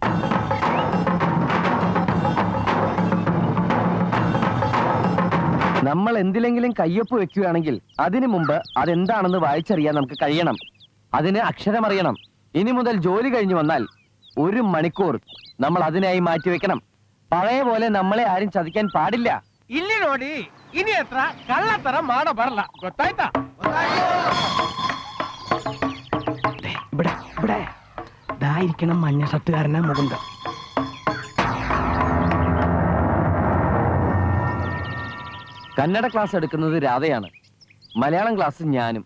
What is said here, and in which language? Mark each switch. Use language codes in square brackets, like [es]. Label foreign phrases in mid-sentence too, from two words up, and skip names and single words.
[ml] നമ്മൾ എന്തിലെങ്കിലും കയ്യൊപ്പ് വെക്കുകയാണെങ്കിൽ അതിനു മുമ്പ് അതെന്താണെന്ന് വായിച്ചറിയാൻ നമുക്ക് കഴിയണം. അതിന് അക്ഷരമറിയണം. ഇനി മുതൽ ജോലി കഴിഞ്ഞു വന്നാൽ 1 മണിക്കൂർ നമ്മൾ അതിനായി മാറ്റിവെക്കണം. പഴയ പോലെ നമ്മളെ ആരും ചതിക്കാൻ പാടില്ല. [kn] ಇಲ್ಲಿ ನೋಡಿ, ಇನಿ ಹತ್ರ ಕಳ್ಳತರ ಮಾಡಬಾರಲ್ಲ, ಗೊತ್ತಾಯ್ತಾ? [ml] ഇവിടെ ഇതായിരിക്കണം മഞ്ഞ ഷർട്ടുകാരനാ മുകുന്ദ. കന്നഡ ക്ലാസ് എടുക്കുന്നത് രാധയാണ്. മലയാളം ക്ലാസ് ഞാനും.